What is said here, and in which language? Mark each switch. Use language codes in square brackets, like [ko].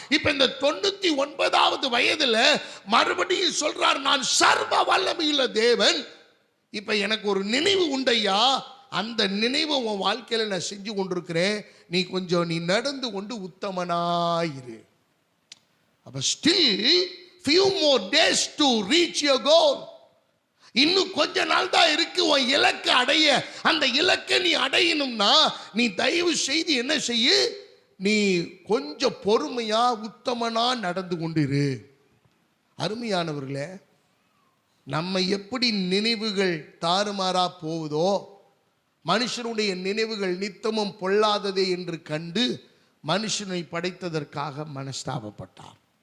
[ta] இப்ப இந்த 99வது வயதுல மறுபடியும் சொல்றார், நான் சர்வ வல்லமையுள்ள தேவன், இப்ப எனக்கு ஒரு நினைவு உண்டையா, அந்த நினைவு உன் வாழ்க்கையில நான் செஞ்சு கொண்டிருக்கிறேன், நீ கொஞ்சம் நீ நடந்து கொண்டு உத்தமனாயிரு. [en] அப்ப still few more days to reach your goal. [ta] இன்னும் கொஞ்ச நாள் தான் இருக்கு உன் இலக்கை அடைய. அந்த இலக்கை நீ அடையணும்னா நீ தயவு செய்து என்ன செய்ய, நீ கொஞ்சம் பொறுமையா உத்தமனா நடந்து கொண்டிரு. அருமையானவர்களே, நம்ம எப்படி நினைவுகள் தாறுமாறா போவதோ, மனுஷனுடைய நினைவுகள் நித்தமும் பொல்லாததே என்று கண்டு மனுஷனை படைத்ததற்காக மனஸ்தாபப்பட்டார்.